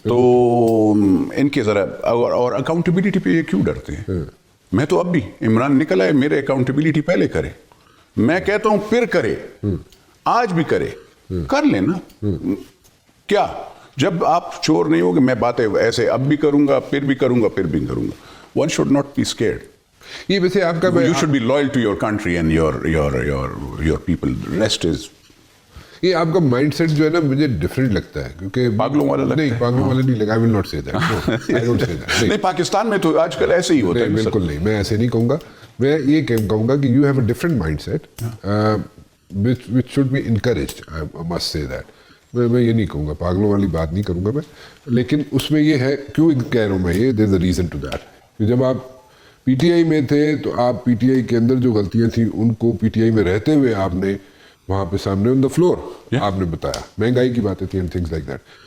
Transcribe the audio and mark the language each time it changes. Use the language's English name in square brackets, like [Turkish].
[Urdu] تو ان کے ذرا اور اکاؤنٹیبلٹی پہ یہ کیوں ڈرتے ہیں؟ میں تو اب بھی, عمران نکل آئے, میرے اکاؤنٹیبلٹی پہلے کرے, میں کہتا ہوں پھر کرے, آج بھی کرے, کر لینا. کیا جب آپ چور نہیں ہوگے, میں باتیں ایسے اب بھی کروں گا, پھر بھی کروں گا, پھر بھی کروں گا. [English] One should not be scared. [Urdu] یہ ویسے آپ کا, [English] you should be loyal to your country and your people. Rest is. [Urdu] یہ آپ کا مائنڈ سیٹ جو ہے نا مجھے ڈفرینٹ لگتا ہے, کیونکہ پاگلوں والا لگتا ہے. نہیں, پاگلوں والا نہیں لگا. [English] I will not say that. [Urdu] I don't say that. نہیں, پاکستان میں تو آج کل ایسے ہی ہوتا ہے. بالکل نہیں, میں ایسے نہیں کہوں گا. میں یہ کہوں گا کہ [English] you have a different mindset which should be encouraged. I must say that. [Urdu] میں یہ نہیں کہوں گا, پاگلوں والی بات نہیں کروں گا میں, لیکن اس میں یہ ہے, کیوں کہہ رہا ہوں میں یہ, [English] there's a reason to that. [Urdu] کہ جب آپ PTI میں تھے تو آپ PTI کے اندر جو غلطیاں تھیں ان کو PTI میں رہتے ہوئے آپ نے وہاں پہ سامنے آن دا فلور آپ نے بتایا, مہنگائی کی باتیں تھیں, [English] Things like that.